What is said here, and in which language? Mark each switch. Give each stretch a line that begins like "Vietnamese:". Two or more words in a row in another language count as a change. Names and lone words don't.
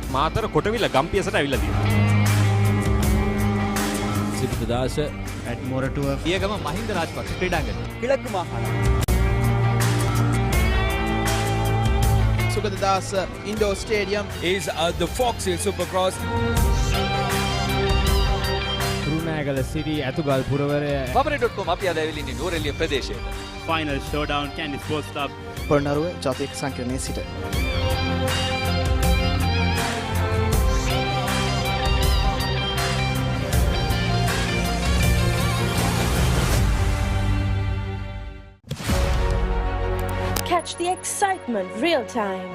Sinhala: මාතර කොටවිල ගම්පියසට ඇවිල්ලා තියෙනවා. සිරිතදාස at මොරටුව පියගම මහින්ද රාජපක්ෂ ක්‍රීඩාංගණය.
Tamil: கிழக்கு மாகாணம்
English: Sugadadasa Indoor Stadium is the Fox Hill Supercross.
Sinhala: රුණෑගල සිටි ඇතුගල් පුරවරය Papare.com අපි අද ඇවිල්ලා ඉන්නේ නෝරෙලිය ප්‍රදේශයට.
English: Final Showdown Kandy Sports Club
Sinhala: පොළොන්නරුව ජාතික සංකීර්ණයේ සිට
English: Catch the excitement real time.